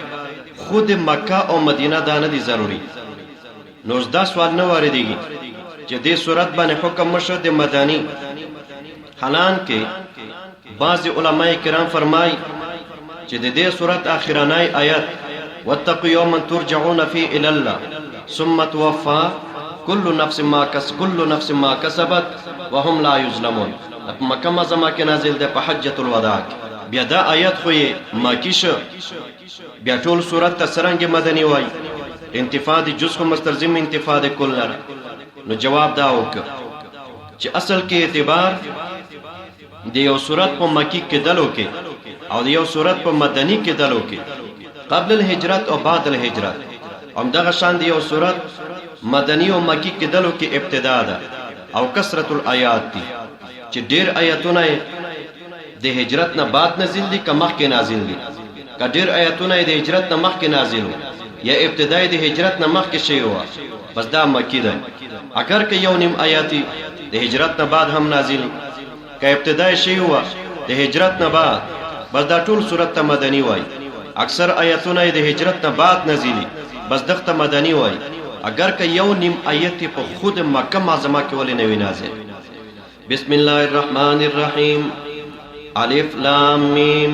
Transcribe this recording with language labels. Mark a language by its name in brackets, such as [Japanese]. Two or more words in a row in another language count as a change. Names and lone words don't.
[Pashto] خود مکه او مدینه دا نه دي ضروري. نو دا سوال نه واردېږي چې دې سورۃ باندې حکم مشو د مدنی. حالان کې بعض علماء کرام فرمای چې د دې سورۃ اخرانای آیت [Arabic] واتقوا یوما ترجعون فيه الى الله ثم توفى كل نفس ما كسبت وهم لا يظلمون. [Pashto] مکه مزما کې نازل ده په حجۃ الوداع. بیا دا آیت خو یې مکی شو بیا ټول سورۃ ته څرنګه مدنی وای انتفاع د جزء مستلزم انتفاع د کل لره. نو جواب دا وکړه چې اصل کې اعتبار د یو سورۃ په مکی کې دلو کې او د یو سورۃ په مدنی کې دلو کې [Arabic] قبل الهجرت [Pashto] او [Arabic] بعد الهجرت [Pashto] همدغه شان د یو سورۃ مدنی او مکی کې دلو کې ابتدا ده او [Arabic] کثرت الآیات [Pashto] دي چې ډېر آیاتونه د هجرت نه بعد نازل دي که مخکې نازل دي. که ډېر آیاتونه د هجرت نه مخکې نازل یا ابتدای د هجرت نه مخکې شوی وه بس دا مکی ده. اگر که یو نیم آیاتی د هجرت نه بعد هم نازل که ابتدای شوی وه د هجرت نه بعد بس دا ټول سورت ته مدنی وای. اکثر آیاتونه د هجرت نه بعد نازلی بس دغه مدنی وای. اگر که یو نیم آیت په خود مکه معظمه کې ولې نوی نازل. [Arabic] بسم الله الرحمن الرحیم الف لام میم.